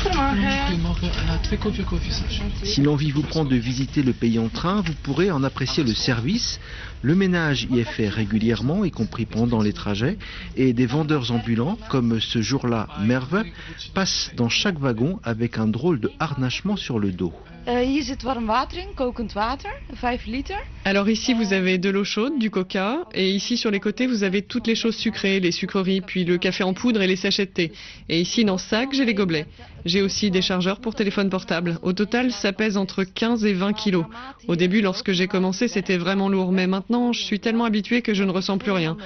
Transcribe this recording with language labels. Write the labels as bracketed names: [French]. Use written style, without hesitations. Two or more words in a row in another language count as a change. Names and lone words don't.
[French] Si l'envie vous prend de visiter le pays en train, vous pourrez en apprécier le service. Le ménage y est fait régulièrement, y compris pendant les trajets, et des vendeurs ambulants, comme ce jour-là Merve, passent dans chaque wagon avec un drôle de harnachement sur le dos. [Dutch] Hier zit warm water in, kokend water, 5 liter. [French] Alors ici vous avez de l'eau chaude, du coca, et ici sur les côtés vous avez toutes les choses sucrées, les sucreries, puis le café en poudre et les sachets de thé. Et ici dans ce sac j'ai les gobelets. J'ai aussi des chargeurs pour téléphone portable. Au total ça pèse entre 15 et 20 kilos. Au début lorsque j'ai commencé c'était vraiment lourd, mais maintenant je suis tellement habituée que je ne ressens plus rien.